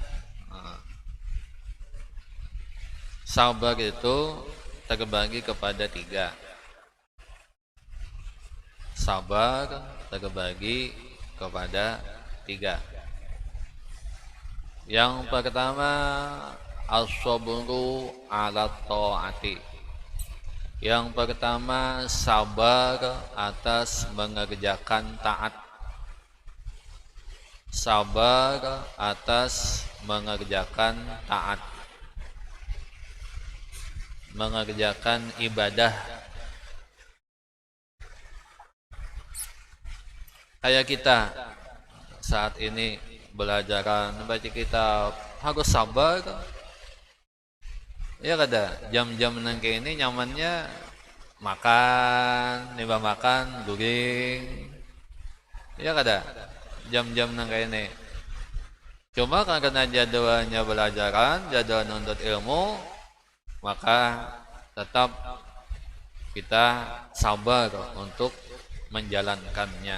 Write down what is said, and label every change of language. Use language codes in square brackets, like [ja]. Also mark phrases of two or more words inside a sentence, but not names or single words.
[id] Sabar itu terbagi kepada tiga. Sabar terbagi kepada tiga. Yang pertama [ar] الصبر على الطاعة. [id] Yang pertama sabar atas mengerjakan taat. Sabar atas mengerjakan taat. Mengerjakan ibadah. Kayak kita saat ini belajaran baca kitab harus sabar. [bjn] Ya kada, jam-jam nang kayak ini nyamannya makan, niba makan, guring. Ya kada, jam-jam nang kayak ini. [id] Cuma karena jadwalnya belajaran, jadwal nuntut ilmu, maka tetap kita sabar untuk menjalankannya.